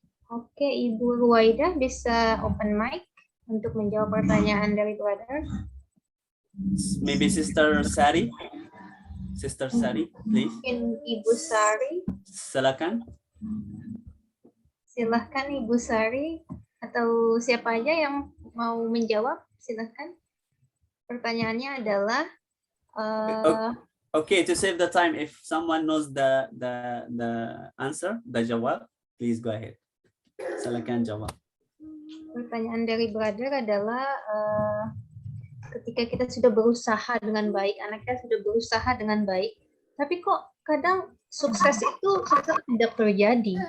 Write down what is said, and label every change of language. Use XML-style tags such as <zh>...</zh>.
<id>Oke, Ibu Ruwaida bisa open mic untuk menjawab pertanyaan dari brother.</id> <en>Maybe Sister Sari, please.</en> <id>Mungkin Ibu Sari. Silakan. Silahkan Ibu Sari atau siapa aja yang mau menjawab, silahkan. Pertanyaannya adalah</id> <en>okay, to save the time, if someone knows the answer, the jawab, please go ahead.</en> <id>Silakan jawab. Pertanyaan dari brother adalah ketika kita sudah berusaha dengan baik, anak kita sudah berusaha dengan baik, tapi kok kadang sukses itu tidak terjadi.</id>